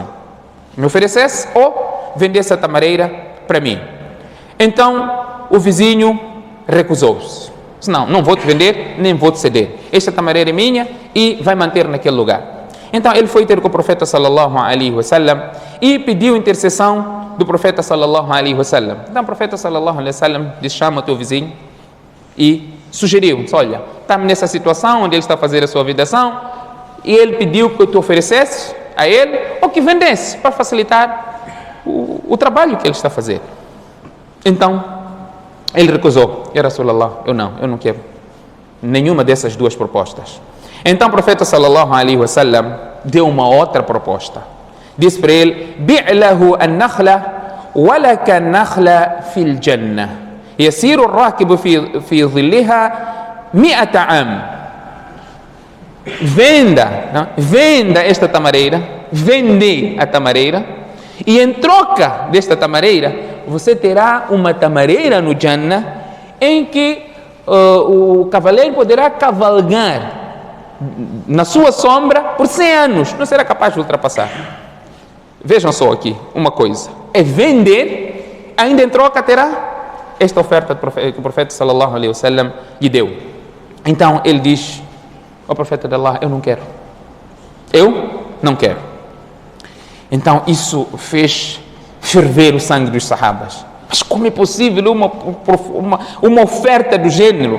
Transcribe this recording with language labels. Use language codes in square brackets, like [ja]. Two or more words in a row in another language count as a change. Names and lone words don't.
[pt] Me oferecesse ou vendesse a tamareira para mim. Então o vizinho recusou-se. Disse: não vou te vender, nem vou te ceder. Esta tamareira é minha e vai manter naquele lugar. Então ele foi ter com o profeta [ar] صلى الله عليه وسلم [pt] e pediu intercessão do profeta [ar] صلى الله عليه وسلم. [pt] Então o profeta [ar] صلى الله عليه وسلم [pt] disse: chama o teu vizinho, e sugeriu: olha, estamos nessa situação onde ele está a fazer a sua vedação, e ele pediu que eu te oferecesse a ele, ou que vendesse, para facilitar o trabalho que ele está a fazer. Então ele recusou: [ar] يا رسول الله, [pt] eu não quero nenhuma dessas duas propostas. Então o profeta [ar] صلى الله عليه وسلم [pt] deu uma outra proposta. Disse para ele: [ar] بعه النخلة ولك النخلة في الجنة يسير الراكب في ظلها 100 عام. [pt] Venda esta tamareira, vende a tamareira, e em troca desta tamareira você terá uma tamareira no Jannah, em que o cavaleiro poderá cavalgar na sua sombra por 100 anos, não será capaz de ultrapassar. Vejam só aqui uma coisa: é vender, ainda em troca terá esta oferta que o profeta [ar] صلى الله عليه وسلم [pt] lhe deu. Então ele diz ao profeta de Allah: eu não quero. Então isso fez ferver o sangue dos sahabas. Mas como é possível uma oferta do gênero?